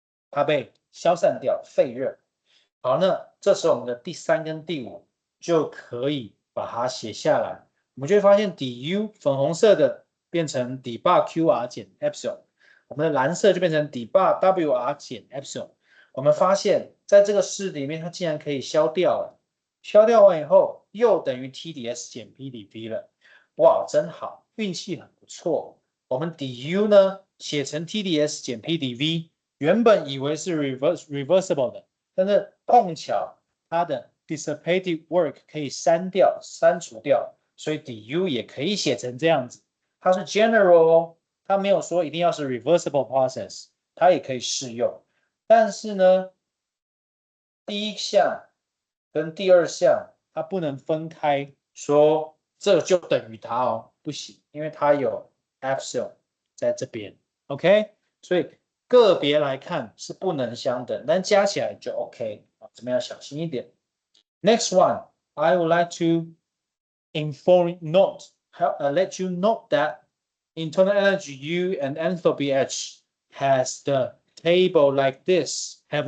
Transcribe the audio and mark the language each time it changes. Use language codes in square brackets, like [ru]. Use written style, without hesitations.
[zh] 它被消散掉，废热。好，那这时候我们的第3跟第5就可以把它写下来，我们就会发现 du 粉红色的变成 d bar qr 减 epsilon， 我们的蓝色就变成 d bar wr 减 epsilon。我们发现在这个式里面，它竟然可以消掉了，消掉完以后又等于 TdS 减 PdV 了，哇，真好，运气很不错。我们 du 呢写成 TdS 减 PdV。原本以为是 reversible 的，但是碰巧它的 dissipated work 可以删除掉，所以 du 也可以写成这样子。它是 general 哦，它没有说一定要是 reversible process， 它也可以适用。但是呢，第1项跟第2项它不能分开说，这就等于它哦，不行，因为它有 epsilon 在这边 ，OK， 所以个别来看是不能相等，但加起来就 OK 啊，这边要小心一点。 [en] Next one, I would like to let you note that internal energy U and enthalpy H have the table like this.